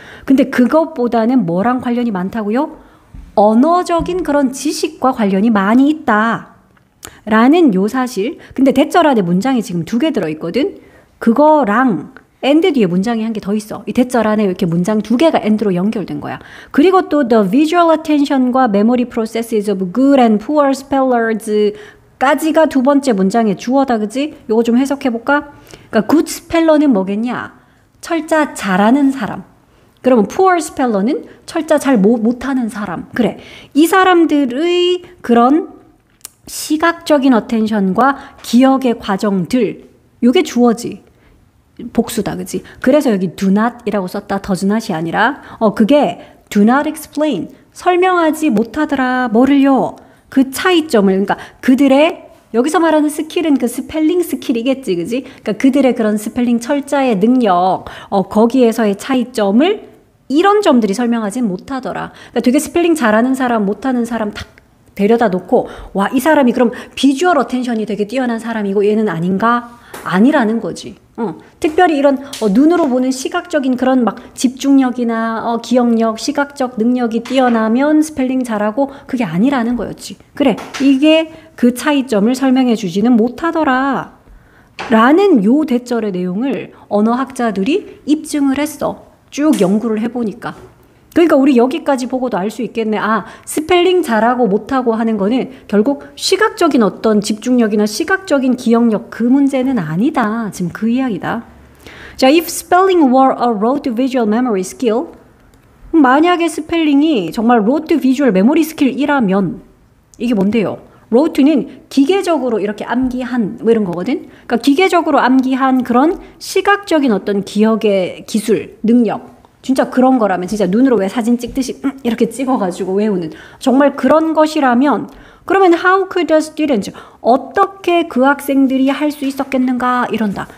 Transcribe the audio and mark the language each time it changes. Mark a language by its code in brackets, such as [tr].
[ko] 근데 그것보다는 뭐랑 관련이 많다고요? 언어적인 그런 지식과 관련이 많이 있다. 라는 요 사실. 근데 대절 안에 문장이 지금 2개 들어있거든. 그거랑 and 뒤에 문장이 한 개 더 있어. 이 대절 안에 이렇게 문장 2개가 and로 연결된 거야. 그리고 또 [en] the visual attention과 memory processes of good and poor spellers [ko] 까지가 두 번째 문장의 주어다. 그지? 요거 좀 해석해볼까? 그러니까 good speller는 뭐겠냐? 철자 잘하는 사람. 그러면 poor speller는 철자 잘 못하는 사람. 그래. 이 사람들의 그런 시각적인 어텐션과 기억의 과정들, 요게 주어지. 복수다, 그지? 그래서 여기 do not이라고 썼다. [en] does not [ko] 이 아니라 그게 [en] do not explain. [ko] 설명하지 못하더라. 뭐를요? 그 차이점을, 그러니까 그들의 여기서 말하는 스킬은 그 스펠링 스킬이겠지, 그지? 그러니까 그들의 그런 스펠링 철자의 능력, 거기에서의 차이점을 이런 점들이 설명하지 못하더라. 그러니까 되게 스펠링 잘하는 사람, 못하는 사람 딱 데려다 놓고 와, 이 사람이 그럼 비주얼 어텐션이 되게 뛰어난 사람이고 얘는 아닌가? 아니라는 거지. 특별히 이런 눈으로 보는 시각적인 그런 막 집중력이나 기억력, 시각적 능력이 뛰어나면 스펠링 잘하고 그게 아니라는 거였지. 그래, 이게 그 차이점을 설명해 주지는 못하더라. 라는 요 대절의 내용을 언어학자들이 입증을 했어. 쭉 연구를 해보니까. 그러니까 우리 여기까지 보고도 알 수 있겠네. 스펠링 잘하고 못하고 하는 거는 결국 시각적인 어떤 집중력이나 시각적인 기억력 그 문제는 아니다. 지금 그 이야기다. [en] 자, if spelling were a rote visual memory skill, [ko] 만약에 스펠링이 정말 [en] rote visual memory skill이라면 [ko] 이게 뭔데요? rote는 기계적으로 이렇게 암기한 뭐 이런 거거든. 그러니까 기계적으로 암기한 그런 시각적인 어떤 기억의 기술, 능력. 진짜 그런 거라면 진짜 눈으로 왜 사진 찍듯이 이렇게 찍어가지고 외우는 정말 그런 것이라면 그러면 [en] how could the students [ko] 어떻게 그 학생들이 할 수 있었겠는가 이런다.